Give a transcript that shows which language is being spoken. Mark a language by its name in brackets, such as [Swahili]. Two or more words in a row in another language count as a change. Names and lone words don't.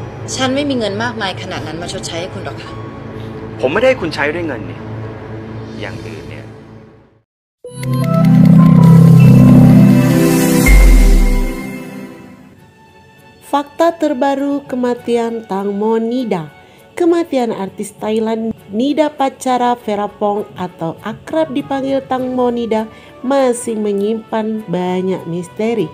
[Thai] ฉันไม่มีเงินมากมายขนาดนั้นมาชดใช้ให้คุณหรอกค่ะ ผมไม่ได้ให้คุณใช้ด้วยเงินเนี่ยอย่างอื่นเนี่ย [Indonesian] Fakta terbaru kematian Tang Mo Nida. Kematian artis Thailand Nida Patchara Ferapong atau akrab dipanggil Tang Mo Nida masih menyimpan banyak misteri.